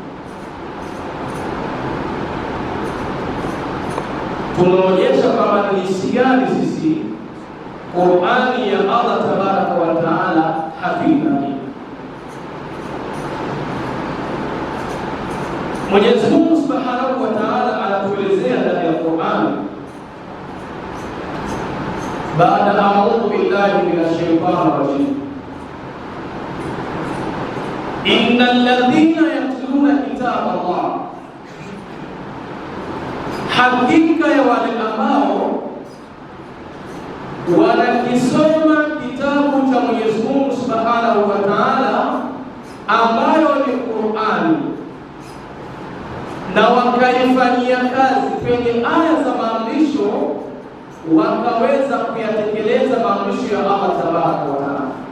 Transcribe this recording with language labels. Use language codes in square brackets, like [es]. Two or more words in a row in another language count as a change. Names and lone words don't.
[sw] Tunaonyesha kama ni jinsi gani sisi Qur'ani ya [ar] الله تبارك وتعالى [sw] hatuidhamini. Mwenyezi Mungu [ar] سبحانه وتعالى [sw] anatuelezea ndani ya Qur'ani, baada [ar] أعوذ بالله من الشيطان الرجيم, إن الذين يتلون كتاب الله, [sw] hakika ya wale ambao wanakisoma kitabu cha Mwenyezi Mungu [ar] سبحانه وتعالى [sw] ambayo ni Qur'ani, na wakaifanyia kazi kwenye aya za maamrisho, wakaweza kuyatekeleza maamrisho ya [ar] الله تبارك وتعالى,